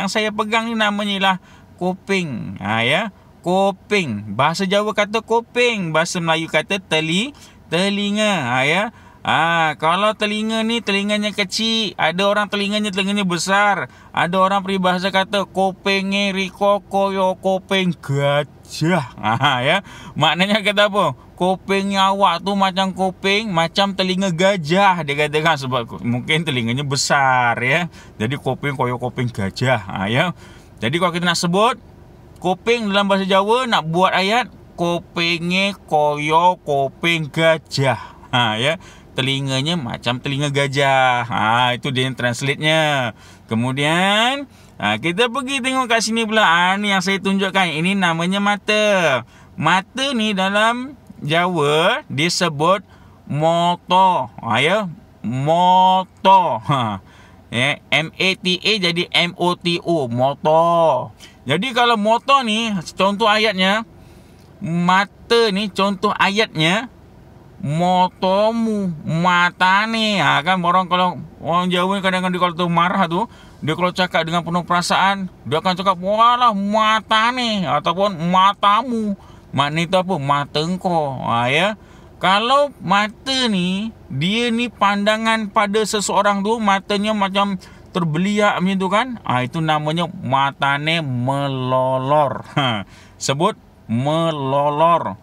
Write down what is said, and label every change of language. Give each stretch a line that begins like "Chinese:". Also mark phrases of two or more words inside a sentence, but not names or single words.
Malay: Yang saya pegang ni namanya lah kopeng, ya. Kopeng, bahasa Jawa kata kopeng, bahasa Melayu kata telinga, ya. Kalau telinga ni telinganya kecil, ada orang telinganya besar, ada orang peribahasa kata
Javanese: kopenge riko koyo kopeng gajah,
Malay: ya. Maknanya kata apa? Kopengnya awak tu macam kopeng, macam telinga gajah, dia katakan, sebab mungkin telinganya besar, ya. Jadi
Javanese: kopeng koyo kopeng gajah,
Malay: ya. Jadi kalau kita nak sebut kopeng dalam bahasa Jawa, nak buat ayat
Javanese: kopenge koyo kopeng gajah,
Malay: ya. Telinganya macam telinga gajah. Itu dia yang translate-nya. Kemudian kita pergi tengok kat sini pula. Ni yang saya tunjukkan. Ini namanya mata. Mata ni dalam Jawa disebut moto, ya. Moto. Ya, M-A-T-A jadi M-O-T-O, moto. Jadi kalau moto ni, contoh ayatnya, mata ni contoh ayatnya,
Javanese: motomu matane,
Malay: kan. Kalau orang Jawa ni kadang-kadang kalau tu marah tu, dia kalau cakap dengan penuh perasaan, dia akan cakap
Javanese: walah matane
Malay: ataupun matamu. Makna itu apa? Mata engkau, ya. Kalau mata ni, dia ni pandangan pada seseorang tu, matanya macam terbeliak macam tu, kan. Itu namanya
Javanese: matane melolor.
Malay: Sebut melolor.